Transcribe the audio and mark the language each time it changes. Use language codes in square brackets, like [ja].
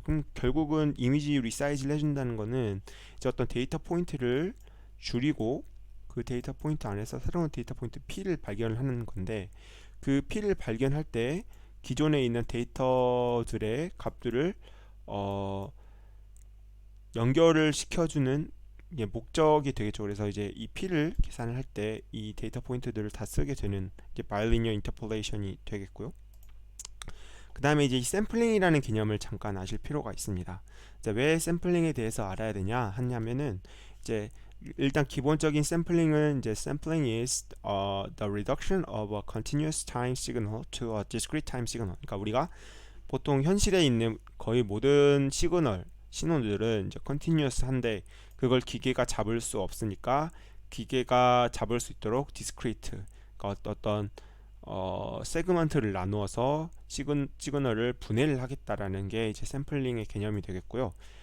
[ko] 그럼 결국은 이미지 리사이즈를 해준다는 거는 이제 어떤 데이터 포인트를 줄이고 그 데이터 포인트 안에서 새로운 데이터 포인트 P를 발견을 하는 건데 그 P를 발견할 때 기존에 있는 데이터들의 값들을 연결을 시켜주는 목적이 되겠죠. 그래서 이제 이 P를 계산을 할 때 이 데이터 포인트들을 다 쓰게 되는 이제 바이리니어 인터폴레이션이 되겠고요. 그 다음에 이제 이 샘플링이라는 개념을 잠깐 아실 필요가 있습니다. 왜 샘플링에 대해서 알아야 되냐 하냐면은 이제 일단 기본적인 샘플링은 이제 [en] sampling is the reduction of a continuous time signal [ko] to a discrete time signal. 그러니까 우리가 보통 현실에 있는 거의 모든 신호들은 이제 컨티뉴어스한데 그걸 기계가 잡을 수 없으니까 기계가 잡을 수 있도록 디스크리트, 그러니까 어떤 세그먼트를 나누어서 시그널을 분해를 하겠다라는 게 이제 샘플링의 개념이 되겠고요.